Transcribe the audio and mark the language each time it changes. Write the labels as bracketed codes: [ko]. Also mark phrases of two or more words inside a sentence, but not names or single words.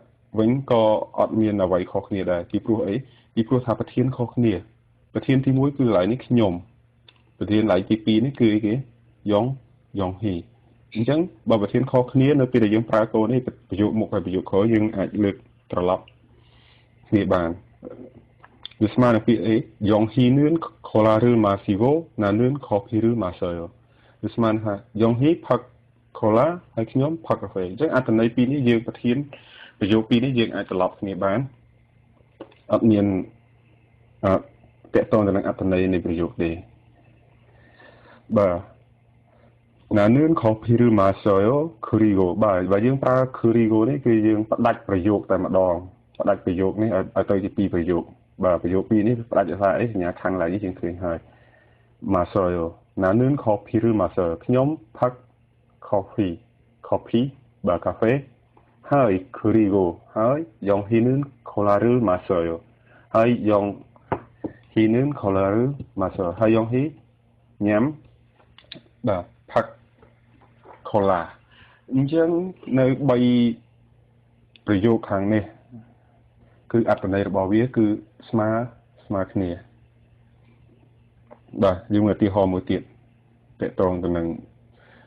[km] វិញក៏អត់មានអ្វីខុសគ្នាដែរពីព្រោះអីពីព្រោះថាប្រធានខុសគ្នាប្រធានទី1គឺកន្លែងនេះខ្ញុំប្រ ធានកន្លែងទី2នេះគឺគេYonghi អញ្ចឹងបើប្រធានខុសគ្នានៅពេលដែលយើងប្រើគោនេះប្រ យោគមុខហើយប្រយោគក្រោយយើងអាចលើកត្រឡប់គ្នាបានវាស្មើនឹងពាក្យអី [ko] Yonghi는 콜라를 마시고 나는 커피를 마셔요 [km] វាស្មើថា Yonghi ផឹក cola ហើយខ្ញុំផឹកកាហ្វេអញ្ចឹងអត្ថន័យពីរនេះយើងប្រធានប្រយោគពីរនេះយើងអាចត្រឡប់គ្នាបានអត់មានតកតងទៅនឹងអត្ថន័យនៃប្រយោគទេបាទ [ko] 나는 커피를 마셔요. [km] 그리고 បាទយើងប្រើ 그리고 នេះគឺយើងផ្ដាច់ប្រយោគតែម្ដងផ្ដាច់ប្រយោគនេះឲ្យទៅជាពីរប្រយោគបាទប្រយោគពីរនេះផ្ដាច់ថាអីសញ្ញាខាងឡើងនេះយើងឃើញហើយ 마셔요. [ko] 나는 커피를 마셔요. [km] ខ្ញុំផឹក coffee បាទកាហ្វេហើយ 그리고 ហើយ [ko] 영희는 콜라를 마셔요. ហើយ 영희는 콜라를 마셔요. [km] ហើយ 영희 ញ៉ាំបាទផឹកcola អញ្ចឹងនៅ3ប្រយោគខាងនេះគឺអត្ថន័យរបស់វាគឺស្មើគ្នាបាទយើងមើលឧទាហរណ៍មួយទៀតតកតងទៅនឹង